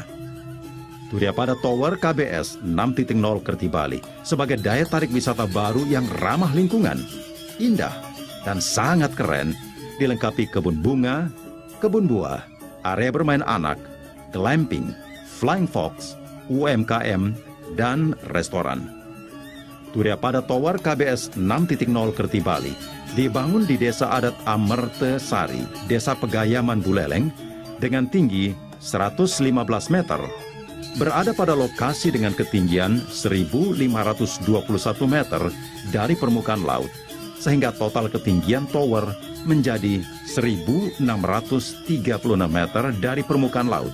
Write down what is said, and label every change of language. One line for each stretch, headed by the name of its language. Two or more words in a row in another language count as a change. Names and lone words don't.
Indonesian: Turiapada Tower KBS 6.0 Kerti Bali sebagai daya tarik wisata baru yang ramah lingkungan, indah, dan sangat keren, dilengkapi kebun bunga, kebun buah, area bermain anak, glamping,
English: flying fox,
Indonesian: UMKM, dan restoran. Turiya Pada Tower KBS 6.0 Kerti Bali dibangun di Desa Adat Amerte Sari, Desa Pegayaman Buleleng, dengan tinggi 115 meter, berada pada lokasi dengan ketinggian 1.521 meter dari permukaan laut, sehingga total ketinggian tower menjadi 1.636 meter dari permukaan laut.